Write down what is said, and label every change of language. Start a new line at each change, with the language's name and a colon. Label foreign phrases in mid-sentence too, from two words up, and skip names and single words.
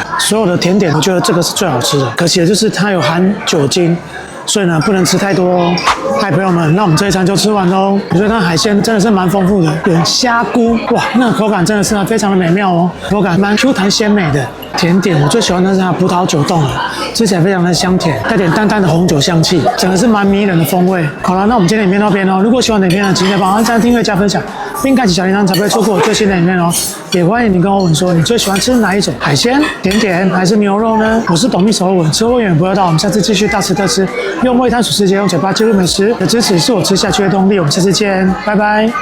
Chinese: 所有的甜點，我覺得這個是最好吃的，可惜的就是它有含酒精，所以呢不能吃太多哦。嗨，朋友們，那我們這一餐就吃完嘍。我覺得它海鮮真的是蠻豐富的，有蝦菇，哇，那個口感真的是非常的美妙哦，口感蠻 Q 彈鮮美的。甜點我最喜歡的是它葡萄酒凍了，吃起來非常的香甜，帶點淡淡的紅酒香氣，整個是蠻迷人的風味。好了，那我們今天影片到這邊哦。如果喜歡的影片呢，請記得幫我按讚、訂閱、加分享，並開啟小鈴鐺，才不會錯過我最新的影片哦。也歡迎你跟歐文說，你最喜歡吃哪一種海鮮、甜點還是牛肉呢？我是懂秘手歐文，吃貨永遠不會到，我們下次繼續大吃特吃，用味探索世界，用嘴巴記錄美食的支持是我吃下去的動力。我們下次見，拜拜。